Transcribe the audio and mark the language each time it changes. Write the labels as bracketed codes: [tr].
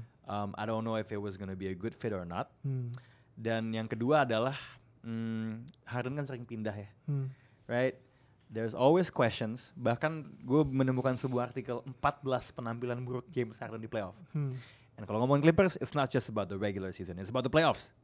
[en] I don't know if it was gonna be a good fit or not. [id] Dan yang kedua adalah Harden kan sering pindah ya, [en] right? There's always questions. [id] Bahkan gue menemukan sebuah artikel 14 penampilan buruk James Harden di playoff. Dan kalau ngomongin [en] Clippers, it's not just about the regular season, it's about the playoffs.